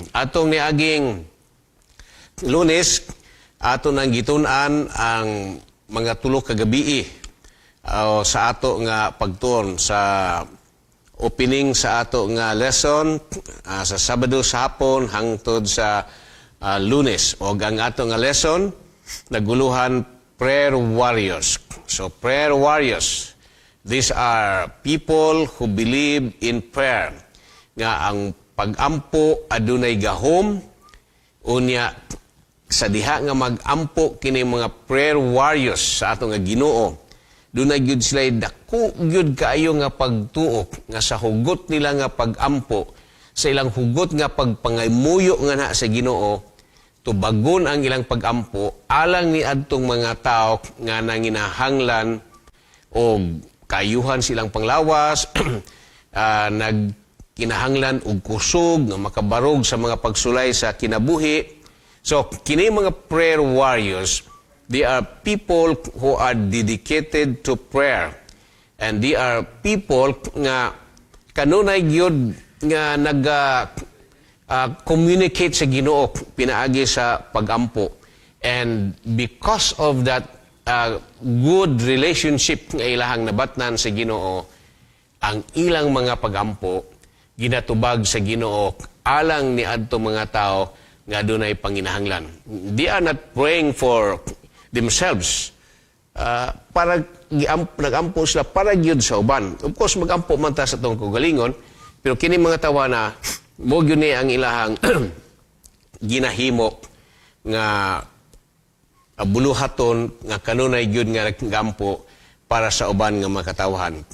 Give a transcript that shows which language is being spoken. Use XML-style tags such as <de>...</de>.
<ceb>Atong niaging Lunes, ato nang gitun-an ang mga tulo ka gabi sa ato nga pagtuon sa opening sa ato nga lesson sa Sabado sa hapon hangtod sa Lunes. O ang ato nga lesson naguluhan prayer warriors.</ceb> <en>So prayer warriors, these are people who believe in prayer.</en> <ceb>Nga ang pag-ampo adunay gahom, unya sa diha nga mag-ampo kini mga prayer warriors sa ato nga Ginoo. Dunay gyud sila dako gyud kaayo nga pagtuok nga sa hugot nila nga pag-ampo, sa ilang hugot nga pagpangamuyo nga na sa Ginoo, tubagon ang ilang pag-ampo alang ni adtong mga tao nga nanginahanglan o kayuhan silang panglawas, nagkinahanglan og kusog nga makabarog sa mga pagsulay sa kinabuhi.</ceb> <en>So,</en> <ceb>kini mga</ceb> <en>prayer warriors, they are people who are dedicated to prayer. And they are people</en> <ceb>nga kanunay gyud nga communicate sa Ginoo pinaagi sa pagampo.</ceb> <en>And because of that good relationship</en> <ceb>nga ilahang nabatnan sa Ginoo, ang ilang mga pagampo ginatubag sa Ginoo alang ni adto mga tao nga dunay panginahanglan.</ceb> <en>They are not praying for themselves.</en> <ceb>Para nagampo sila para gyud sa uban. Of course magampo man ta sa tong kagalingon, pero kini mga tawa na mo gyud ni ang ilahang ginahimo nga buluhaton nga kanunay gyud nga naggampo para sa uban nga makatawhan.</ceb>